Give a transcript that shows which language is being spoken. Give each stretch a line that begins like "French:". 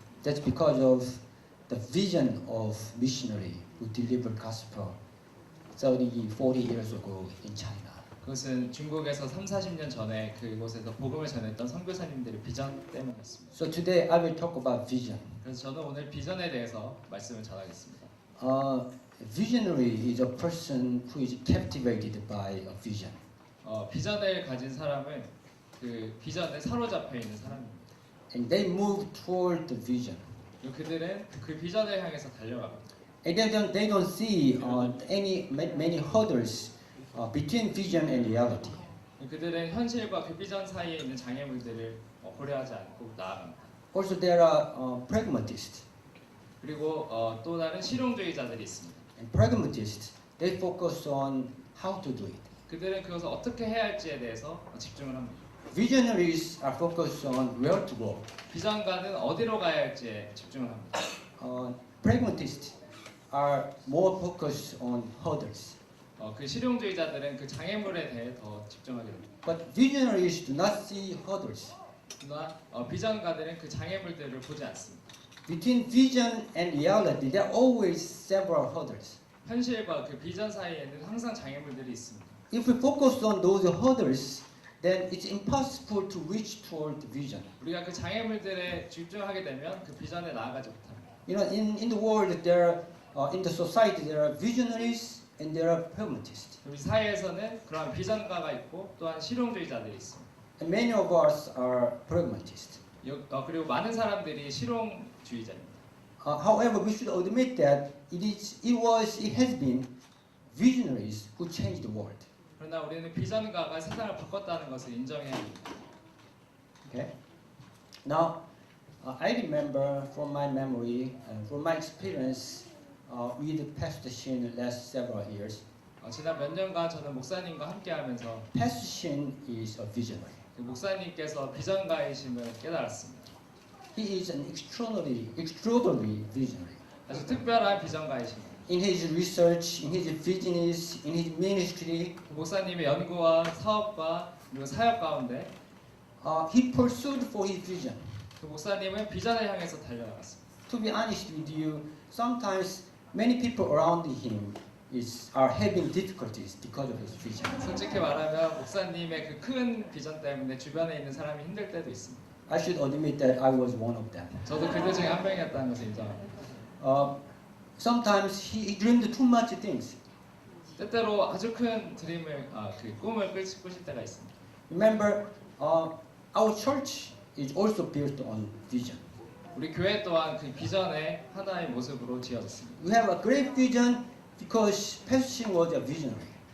English: That's because of the vision of missionary who delivered gospel 30, 40 years ago in China.
Korean: 그것은 중국에서 30-40년 전에 그곳에서 복음을 전했던 선교사님들의 비전 때문이었습니다.
English: So today I will talk about vision.
Korean: 그래서 저는 오늘 비전에 대해서 말씀을 전하겠습니다.
English: Visionary is a person who is captivated by a vision.
Korean: 비전을 가진 사람은 그 비전에 사로잡혀 있는 사람입니다.
English: And they move toward the vision.
Korean: 그들은 그 비전을 향해서 달려갑니다.
English: And they don't see many hurdles between vision and reality.
Korean: 그들은 현실과 그 비전 사이에 있는 장애물들을 고려하지 않고 나아갑니다.
English: Also there are pragmatists.
Korean: 그리고 또 다른 실용주의자들이 있습니다.
English: And pragmatists, they focus on how to do it.
Korean: 그들은 그것을 어떻게 해야 할지에 대해서 집중을 합니다.
English: Visionaries are focused on where to go.
Korean: 비전가는 어디로 가야 할지에 집중을 합니다.
English: Pragmatists are more focused on hurdles.
Korean: 그 실용주의자들은 그 장애물에 대해 더 집중하게 됩니다.
English: But visionaries do not see hurdles.
Korean: 그러나 비전가들은 그 장애물들을 보지 않습니다.
English: Between vision and reality, there are always several hurdles.
Korean: 현실과 그 비전 사이에는 항상 장애물들이 있습니다.
English: If we focus on those hurdles, then it's impossible to reach toward the vision.
Korean: 우리가 그 장애물들에 집중하게 되면 그 비전에 나아가지 못합니다.
English: You know, in the world, in the society, there are visionaries and there are pragmatists.
Korean: 우리 사회에서는 그러한 비전가가 있고 또한 실용주의자들이 있습니다.
English: And many of us are pragmatists.
Korean: 그리고 많은 사람들이 실용주의자입니다.
English: However, we should admit that it has been visionaries who changed the world.
Korean: 그러나 우리는 비전가가 세상을 바꿨다는 것을 인정해야 합니다.
English: Okay. Now, I remember from my memory, from my experience with Pastor Shin last several years.
Korean: 지난 몇 년간 저는 목사님과 함께하면서
English: Pastor Shin is a visionary.
Korean: 목사님께서 비전가이심을 깨달았습니다.
English: He is an extraordinary visionary.
Korean: 아주 특별한 비전가이십니다.
English: In his research, in his business, in his ministry,
Korean: 목사님의 연구와 사업과 그리고 사역 가운데
English: he pursued for his vision.
Korean: 그 목사님은 비전을 향해서 달려나갔습니다.
English: To be honest with you, sometimes many people around him are having difficulties because of his vision.
Korean: 솔직히 말하면 목사님의 그 큰 비전 때문에 주변에 있는 사람이 힘들 때도 있습니다.
English: I should admit that I was one of them.
Korean: 저도 그들 중에 한 명이었다는 것을 인정합니다.
English: Sometimes he dreamed too much things.
Korean: 때때로 아주 큰 드림을, 그 꿈을 꾸실 때가 있습니다.
English: Remember, our church is also built on vision.
Korean: 우리 교회 또한 그 비전의 하나의 모습으로 지어졌습니다.
English: We have a great vision because Pastor Shin was a visionary.